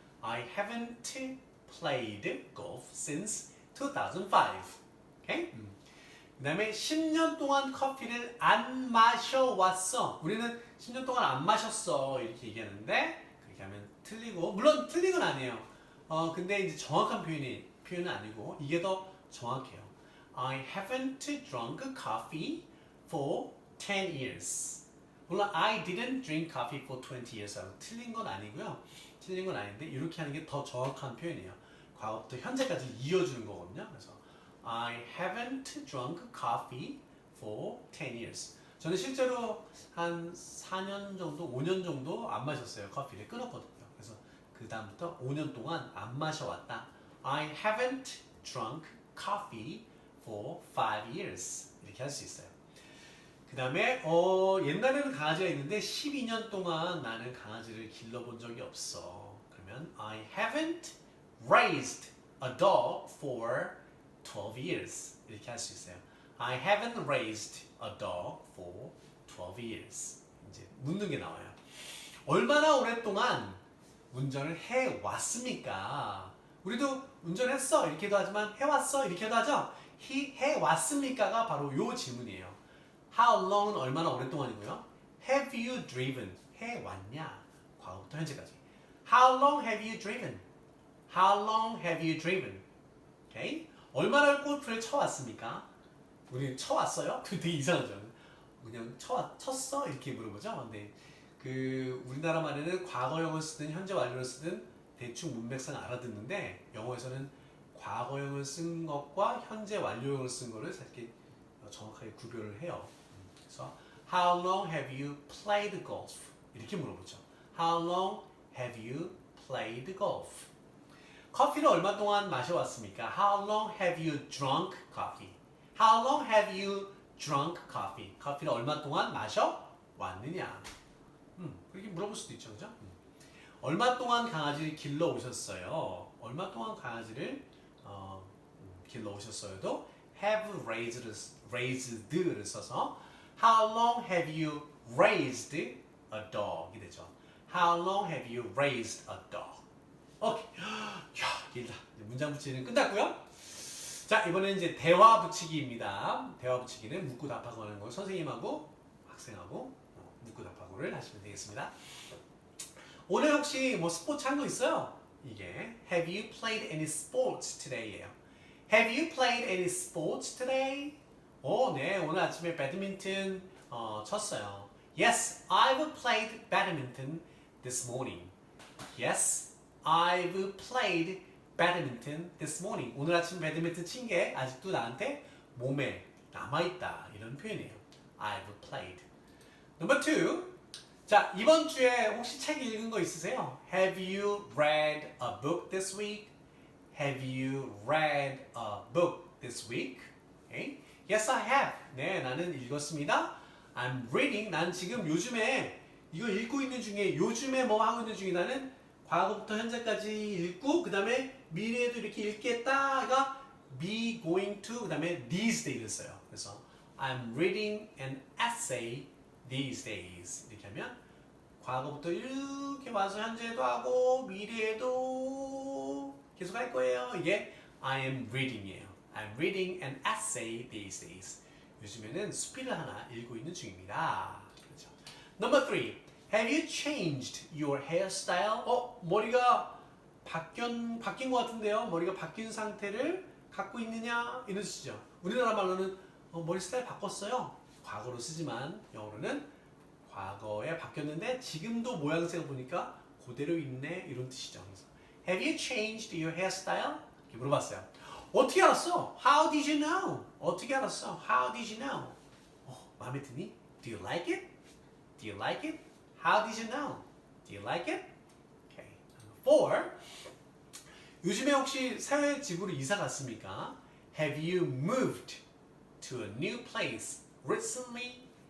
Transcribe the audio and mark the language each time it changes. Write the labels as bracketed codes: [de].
[en] I haven't played golf since 2005. Okay? [ko] 그 다음에 10년 동안 커피를 안 마셔왔어. 우리는 10년 동안 안 마셨어 이렇게 얘기하는데 그렇게 하면 틀리고 물론 틀린 건 아니에요. 근데 이제 정확한 표현은 아니고 이게 더 정확해요. [en] I haven't drunk coffee for 10 years. 물론 I didn't drink coffee for 20 years. [ko] 틀린 건 아니고요. 틀린 건 아닌데 이렇게 하는 게 더 정확한 표현이에요. 과거부터 현재까지 이어주는 거거든요. [en] 그래서 I haven't drunk coffee for 10 years. [ko] 저는 실제로 한 4년 정도, 5년 정도 안 마셨어요. 커피를 끊었거든요. 그래서 그 다음부터 5년 동안 안 마셔왔다. [en] I haven't drunk coffee for 5 years. [ko] 이렇게 할 수 있어요. 그 다음에 옛날에는 강아지가 있는데 12년 동안 나는 강아지를 길러본 적이 없어. [en] 그러면 I haven't raised a dog for 12 years. [ko] 이렇게 할 수 있어요. [en] I haven't raised a dog for 12 years. [ko] 이제 묻는 게 나와요. 얼마나 오랫동안 운전을 해왔습니까? 우리도 운전했어 이렇게도 하지만 해왔어 이렇게도 하죠. 해왔습니까가 바로 요 질문이에요. How long은 얼마나 오랫동안이고요. [en] Have you driven? [ko] 해왔냐? 과거부터 현재까지. [en] How long have you driven? How long have you driven? Okay? [ko] 얼마나 골프를 쳐왔습니까? 우리 쳐왔어요? 되게 이상하죠. 그냥 쳤어? 이렇게 물어보죠. 근데 그 우리나라 말에는 과거형을 쓰든 현재 완료를 쓰든 대충 문맥상 알아듣는데 영어에서는 과거형을 쓴 것과 현재 완료형을 쓴 거를 이렇게 정확하게 구별을 해요. [en] 그래서 How long have you played golf? [ko] 이렇게 물어보죠. [en] How long have you played golf? [ko] 커피를 얼마 동안 마셔왔습니까? [en] How long have you drunk coffee? How long have you drunk coffee? [ko] 커피를 얼마 동안 마셔왔느냐? 그렇게 물어볼 수도 있죠, 그죠? 얼마 동안 강아지를 길러 오셨어요? 얼마 동안 강아지를 길러 오셨어요도 have raised를 써서 [en] How long have you raised a dog [ko] 이 되죠. [en] How long have you raised a dog? [ko] 오케이. 야, 길다. 문장 붙이기는 끝났고요. 자, 이번에는 이제 대화 붙이기입니다. 대화 붙이기는 묻고 답하고 하는 거 선생님하고 학생하고 묻고 답하고를 하시면 되겠습니다. 오늘 혹시 뭐 스포츠 한 거 있어요? [en] 이게 Have you played any sports today예요. Have you played any sports today? [ko] 네, 오늘 아침에 배드민턴 쳤어요. [en] Yes, I've played badminton this morning. Yes, I've played badminton this morning. [ko] 오늘 아침 배드민턴 친 게 아직도 나한테 몸에 남아있다. 이런 표현이에요. [en] I've played. Number 2. [ko] 자, 이번 주에 혹시 책 읽은 거 있으세요? [en] Have you read a book this week? Have you read a book this week? Okay. Yes, I have. [ko] 네, 나는 읽었습니다. [en] I'm reading. [ko] 난 지금 요즘에 이거 읽고 있는 중에 요즘에 뭐 하고 있는 중이다는 과거부터 현재까지 읽고 그 다음에 미래에도 이렇게 읽겠다가 be going to 그 다음에 these days를 써요. 그래서 [en] I'm reading an essay these days [ko] 이렇게 하면 과거부터 이렇게 와서 현재도 하고 미래에도 계속 할 거예요. [en] 이게 I am reading이에요. I'm reading an essay these days. [ko] 요즘에는 수필을 하나 읽고 있는 중입니다. 그렇죠. [en] Number 3. Have you changed your hairstyle? [ko] 머리가 바뀐 것 같은데요. 머리가 바뀐 상태를 갖고 있느냐 이런 뜻이죠. 우리나라 말로는 머리 스타일 바꿨어요. 과거로 쓰지만 영어로는 과거에 바뀌었는데 지금도 모양새가 보니까 그대로 있네 이런 뜻이죠. 그래서 [en] Have you changed your hairstyle? [ko] 이렇게 물어봤어요. 어떻게 알았어? [en] How did you know? [ko] 어떻게 알았어? [en] How did you know? [ko] 마음에 드니? [en] Do you like it? Do you like it? How did you know? Do you like it? Okay. 4. [ko] 요즘에 혹시 새 집으로 이사 갔습니까? [en] Have you moved to a new place recently?